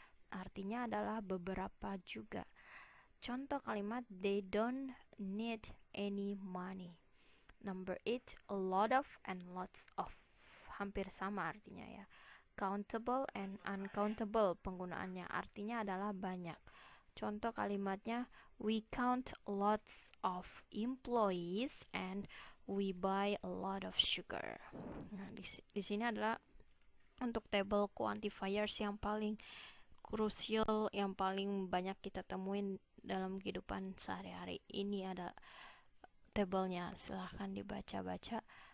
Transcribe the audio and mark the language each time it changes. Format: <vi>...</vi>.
<id>Artinya adalah beberapa juga. Contoh kalimat,</id> <en>they don't need any money. Number 8, a lot of and lots of.</en> <id>Hampir sama artinya ya.</id> <en>Countable and uncountable</en> <id>penggunaannya artinya adalah banyak. Contoh kalimatnya,</id> <en>we count lots of employees and we buy a lot of sugar.</en> <id>Nah, di sini adalah untuk table quantifiers yang paling krusial, yang paling banyak kita temuin dalam kehidupan sehari-hari. Ini ada tabelnya, silahkan dibaca-baca.</id>